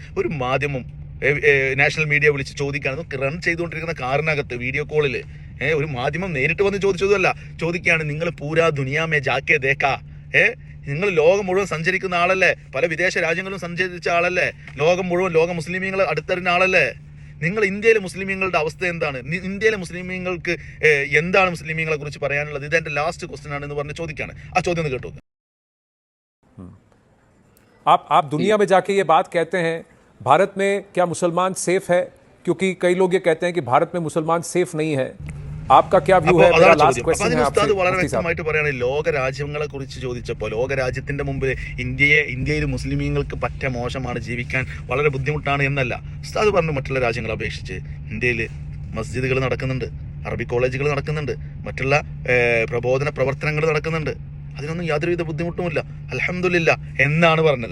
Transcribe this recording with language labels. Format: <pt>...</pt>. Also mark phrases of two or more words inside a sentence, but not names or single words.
<ml>ഒരു മാധ്യമം</ml> <en>national media</en> <ml>വിളിച്ച് ചോദിക്കുകയാണ്, റൺ ചെയ്തുകൊണ്ടിരിക്കുന്ന കാറിനകത്ത് വീഡിയോ കോളിൽ ഒരു മാധ്യമം നേരിട്ട് വന്ന് ചോദിച്ചതല്ല, ചോദിക്കുകയാണ്, നിങ്ങൾ</ml> <hi>पूरा दुनिया में जाके देखा,</hi> <ml>നിങ്ങൾ ലോകം മുഴുവൻ സഞ്ചരിക്കുന്ന ആളല്ലേ, പല വിദേശ രാജ്യങ്ങളിലും സഞ്ചരിച്ച ആളല്ലേ, ലോകം മുഴുവൻ ലോക മുസ്ലിമീങ്ങളെ അടുത്തറിഞ്ഞ ആളല്ലേ, നിങ്ങൾ ഇന്ത്യയിലെ മുസ്ലിമീങ്ങളുടെ അവസ്ഥ എന്താണ്? ഇന്ത്യയിലെ മുസ്ലിമീങ്ങൾക്ക് എന്താണ് മുസ്ലിമീങ്ങളെ കുറിച്ച് പറയാനുള്ളത്? ഇതെന്റെ</ml> <en>last question</en> <ml>ആണ് എന്ന് പറഞ്ഞ് ചോദിക്കുകയാണ്. ആ ചോദ്യം ഒന്ന് കേട്ടു.</ml> <hi>आप दुनिया में जाके ये बात कहते हैं, भारत में क्या मुसलमान सेफ है? क्योंकि कई लोग ये कहते हैं कि भारत में मुसलमान सेफ नहीं है. आपका क्या व्यू है? मेरा</hi> <en>last question</en> <hi>है आपसे.</hi> <ml>വളരെ വ്യക്തമായിട്ട് പറയാണ്, ലോക രാജ്യങ്ങളെ കുറിച്ച് ചോദിച്ചപ്പോൾ ലോക രാജ്യത്തിന്റെ മുമ്പിൽ ഇന്ത്യയിൽ മുസ്ലിമീങ്ങൾക്ക് പറ്റ മോശമാണ്, ജീവിക്കാൻ വളരെ ബുദ്ധിമുട്ടാണ് എന്നല്ല ഉസ്താദ് പറഞ്ഞു. മറ്റുള്ള രാജ്യങ്ങളെ അപേക്ഷിച്ച് ഇന്ത്യയിൽ മസ്ജിദുകൾ നടക്കുന്നുണ്ട്, അറബി കോളേജുകൾ നടക്കുന്നുണ്ട്, മറ്റുള്ള പ്രബോധന പ്രവർത്തനങ്ങൾ നടക്കുന്നുണ്ട്, അതിനൊന്നും യാതൊരുവിധ ബുദ്ധിമുട്ടുമില്ല, അൽഹംദുലില്ലാ എന്നാണ് പറഞ്ഞത്.</ml>